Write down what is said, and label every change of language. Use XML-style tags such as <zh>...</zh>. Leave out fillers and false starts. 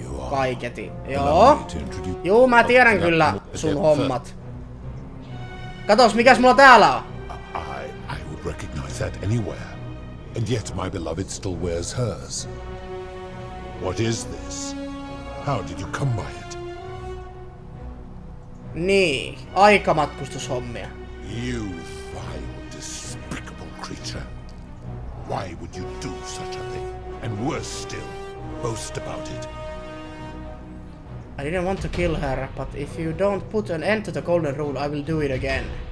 <fi>Kaiketi. Joo, mä tiedän kyllä sun hommat. Katos, mikäs mulla täällä on?</fi> <en>I would recognize that anywhere. And yet my beloved still wears hers. What is this? How did you come by it?</en> <fi>Niin, aikamatkustushommia.</fi> <en>You vile, despicable creature. Why would you do such a thing? And worse still, boast about it. I didn't want to kill her, but if you don't put an end to the golden rule, I will do it again.</en>